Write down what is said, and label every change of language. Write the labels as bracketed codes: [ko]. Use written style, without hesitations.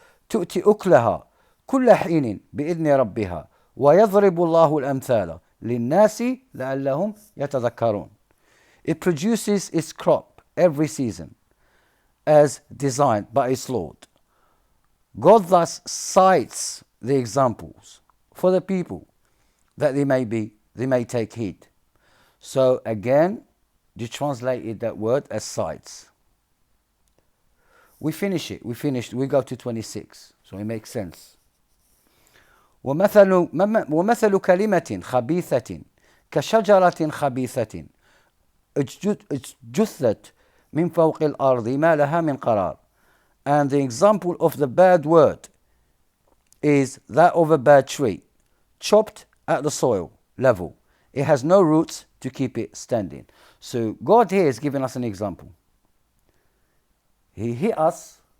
[ar] تؤتي أكلها كل حين بإذن ربها ويضرب الله الأمثال للناس لعلهم يتذكرون. [en] It produces its crop every season as designed by its Lord. God thus cites the examples for the people that they may take heed. So again, you translated that word as sights. We finish it. We go to 26. So it makes sense. [ar] ومثل كلمة خبيثة كشجرة خبيثة اجتثت من فوق الأرض ما لها من قرار. [en] And the example of the bad word is that of a bad tree, chopped at the soil level. It has no roots to keep it standing. So God here is giving us an example. He hit us.